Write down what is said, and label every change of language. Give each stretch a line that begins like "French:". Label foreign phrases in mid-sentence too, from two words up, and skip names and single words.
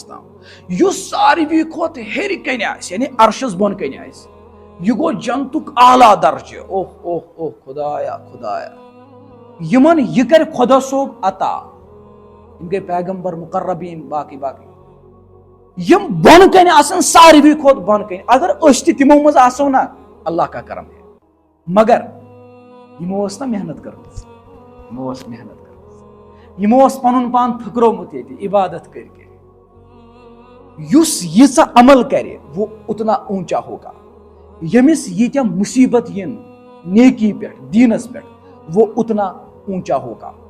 Kashmiri: تام یُس ساروی کھۄتہٕ ہیٚرِ کنہِ آسہِ یعنی عرشس بۄن کنہِ آسہِ یہِ گوٚو جنتُک اعلیٰ درجہِ اوہ اوہ اوہ خدایا خدایا یِمن یہِ کرِ خۄدا صوب عطا یِم گٔے پیغمبر مقربیٖن باقٕے یِم بۄن کنہِ آسن ساروی کھۄتہٕ بۄن کنہِ اگر أسۍ تہِ تِمو منٛز آسو نا
Urdu: اللہ کا کرم ہے
Kashmiri: مگر یِمو ٲس نا محنت کٔرمٕژ یِمو اوس پنُن پان پھٕکرومُت ییٚتہِ عبادت کٔرۍ یُس ییٖژاہ عمل کرِ
Urdu: وہ اتنا اونچا ہوگا
Kashmiri: ییٚمِس ییٖتیاہ مُصیبت یِن نیکی پٮ۪ٹھ دیٖنس پٮ۪ٹھ
Urdu: وہ اتنا اونچا ہوگا